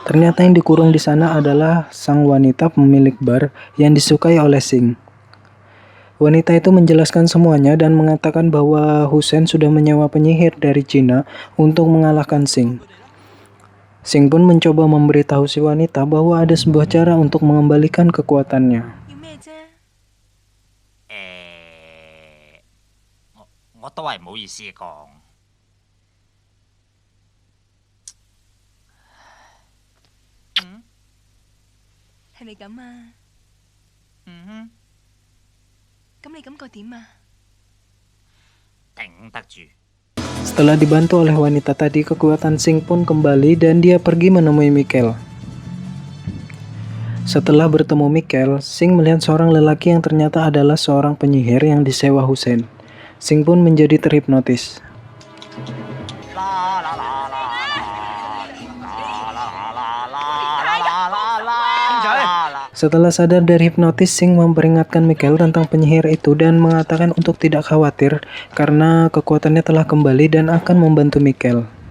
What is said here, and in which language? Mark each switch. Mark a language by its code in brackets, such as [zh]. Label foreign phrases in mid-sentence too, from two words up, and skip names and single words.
[id] Ternyata yang dikurung di sana adalah sang wanita pemilik bar yang disukai oleh Sing. Wanita itu menjelaskan semuanya dan mengatakan bahwa Hussein sudah menyewa penyihir dari Cina untuk mengalahkan Sing. Sing pun mencoba memberitahu si wanita bahwa ada sebuah cara untuk mengembalikan kekuatannya. [yue] 要咩啫？我都係唔好意思講。係咪咁啊？咁你感覺點啊？頂得住。 [id] Setelah dibantu oleh wanita tadi, kekuatan Sing pun kembali dan dia pergi menemui Michael. Setelah bertemu Michael, Sing melihat seorang lelaki yang ternyata adalah seorang penyihir yang disewa Hussein. Sing pun menjadi terhipnotis. Setelah sadar dari hipnotis, Sing memperingatkan Michael tentang penyihir itu dan mengatakan untuk tidak khawatir karena kekuatannya telah kembali dan akan membantu Michael.